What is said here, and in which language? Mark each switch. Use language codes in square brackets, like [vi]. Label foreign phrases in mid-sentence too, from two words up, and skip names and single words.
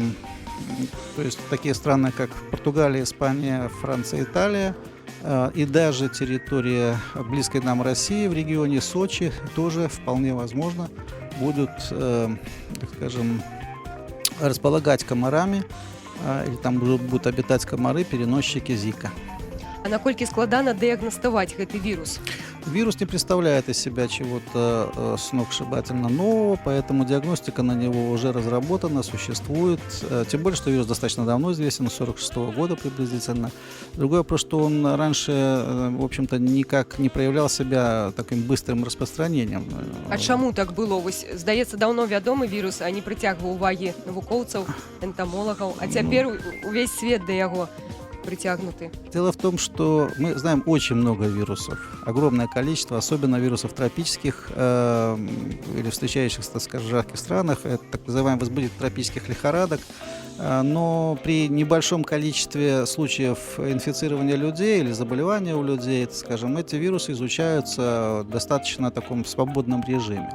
[ru] То есть такие страны, как Португалия, Испания, Франция, Италия, и даже территория близкой нам России в регионе Сочи тоже вполне возможно будут, так скажем, располагать комарами, или там будут обитать комары, переносчики Зика. [be] А наколькі складана дыягнаставаць гэты вірус? [ru] Вирус не представляет из себя чего-то сногсшибательно нового, поэтому диагностика на него уже разработана, существует. Тем более, что вирус достаточно давно известен, с 1946 года приблизительно. Другой вопрос, что он раньше, в общем-то, никак не проявлял себя таким быстрым распространением. [be] А чаму так было? Вось, здаецца, даўно вядомы вірус, а не прыцягваў увагі навукоўцаў, энтамолагаў, а цяпер увесь свет да яго притягнуты. [ru] Дело в том, что мы знаем очень много вирусов, огромное количество, особенно вирусов тропических или встречающихся, так скажем, в жарких странах, это так называемый возбудитель тропических лихорадок. Но при небольшом количестве случаев инфицирования людей или заболевания у людей, так скажем, эти вирусы изучаются в достаточно таком свободном режиме.